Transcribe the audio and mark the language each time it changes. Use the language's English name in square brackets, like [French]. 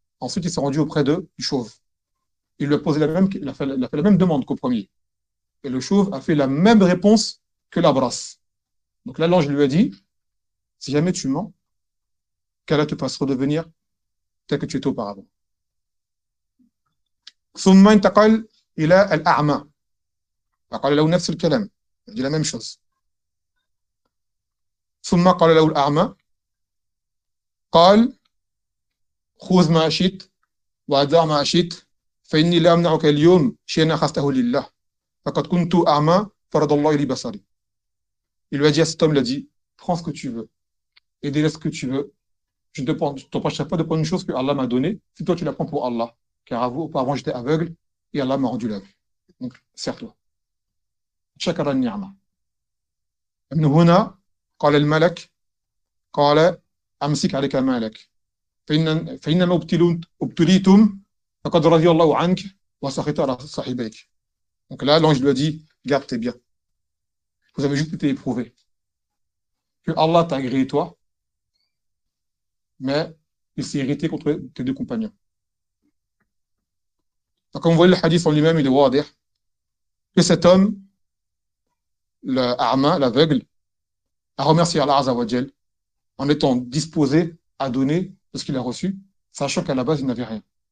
[French] Ensuite, il s'est rendu auprès d'eux, du chauve. Il lui a posé la même demande qu'au premier. Et le chauve a fait la même réponse que la brasse. Donc là, l'ange lui a dit, si jamais tu mens, qu'Allah te fasse redevenir tel que tu étais auparavant. [Arabic] Summa intaqal ila al-a'ma. فقال له نفس الكلام دي لا ميم شوز ثم قال له الأعمى قال خذ ما شئت وأدع ما شئت فإني لا أمنعك اليوم شيئا أخذته لله فقد كنت أعمى فرد الله لي بصري. [French] Il lui a dit à cet homme, il a dit, prends ce que tu veux et délaisse ce que tu veux. Je ne t'empêche pas de prendre une chose que Allah m'a donnée, si toi tu la prends pour Allah. Car auparavant j'étais aveugle et Allah m'a rendu la vue. Donc, serre-toi. [Arabic] شكر النعمة. من هنا قال الملك قال أمسك عليك مالك فإنما ابتليتم فقد رضي الله عنك وسخط على صاحبيك. [French] Donc là, l'ange lui a dit, garde tes biens. Vous avez juste été éprouvés. Que Allah t'a agréé toi, mais il s'est irrité contre tes deux compagnons. Donc, comme vous voyez le hadith en lui-même, il est wadih, que cet homme, l'arma, l'aveugle, a remercié Allah Azzawajal en étant disposé à donner de ce qu'il a reçu, sachant qu'à la base, il n'avait rien.